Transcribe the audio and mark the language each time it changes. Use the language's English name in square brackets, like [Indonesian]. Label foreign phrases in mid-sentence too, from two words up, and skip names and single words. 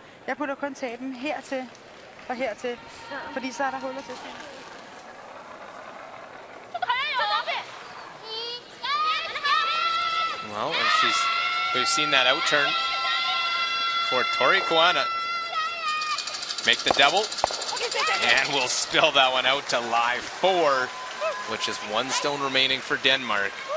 [Danish] Jeg putter kun tapen hertil og hertil, fordi så er der huller til. [English] Well, and we've seen that out turn for Tori Koana. Make the double, and we'll spill that one out to lie 4, which is 1 stone remaining for Denmark.